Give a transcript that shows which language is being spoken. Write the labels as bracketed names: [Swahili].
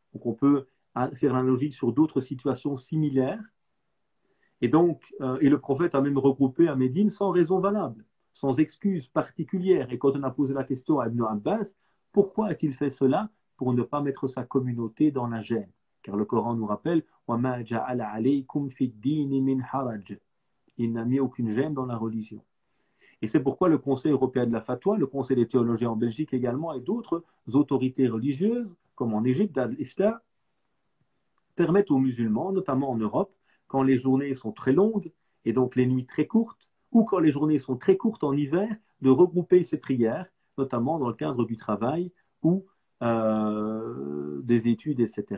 [French] Donc, on peut faire l'analogie sur d'autres situations similaires. Et donc, et le prophète a même regroupé à Médine sans raison valable, sans excuse particulière. Et quand on a posé la question à Ibn Abbas, pourquoi a-t-il fait cela? Pour ne pas mettre sa communauté dans la gêne. Car le Coran nous rappelle [Arabic] وَمَا جَعَلَ عَلَيْكُمْ فِي الدِّينِ مِنْ حَرَجٍ. [French] Il n'a mis aucune gêne dans la religion. Et c'est pourquoi le Conseil européen de la fatwa, le Conseil des théologiens en Belgique également, et d'autres autorités religieuses, comme en Égypte, Al-Ifta, permettent aux musulmans, notamment en Europe, quand les journées sont très longues et donc les nuits très courtes, ou quand les journées sont très courtes en hiver, de regrouper ces prières, notamment dans le cadre du travail ou des études, etc.